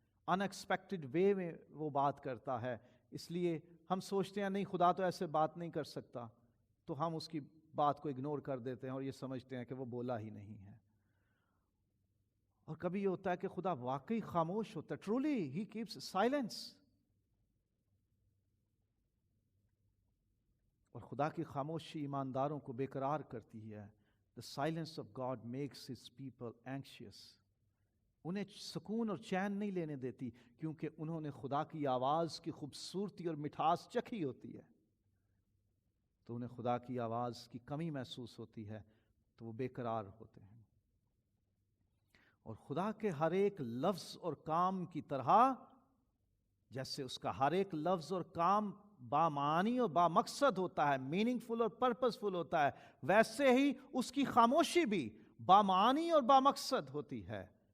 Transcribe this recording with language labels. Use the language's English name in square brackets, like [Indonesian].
[English] unexpected way [Urdu] میں وہ بات کرتا ہے، اس لیے ہم سوچتے ہیں نہیں خدا تو ایسے بات نہیں کر سکتا، تو ہم اس کی بات کو اگنور کر دیتے ہیں اور یہ سمجھتے ہیں کہ وہ بولا ہی نہیں ہے. اور کبھی یہ ہوتا ہے کہ خدا واقعی خاموش ہوتا ہے. [English] Truly he keeps silence. [Urdu] اور خدا کی خاموشی ایمانداروں کو بے قرار کرتی ہے. [English] The silence of God makes his people anxious. [Urdu] انہیں سکون اور چین نہیں لینے دیتی کیونکہ انہوں نے خدا کی آواز کی خوبصورتی اور مٹھاس چکھی ہوتی ہے. تو انہیں خدا کی آواز کی کمی محسوس ہوتی ہے تو وہ بے قرار ہوتے ہیں. اور خدا کے ہر ایک لفظ اور کام کی طرح جیسے اس کا ہر ایک لفظ اور کام بامعنی اور بامقصد ہوتا ہے، [English] meaningful [Urdu] اور [English] purposeful [Urdu] ہوتا ہے، ویسے ہی اس کی خاموشی بھی بامعنی اور بامقصد ہوتی ہے.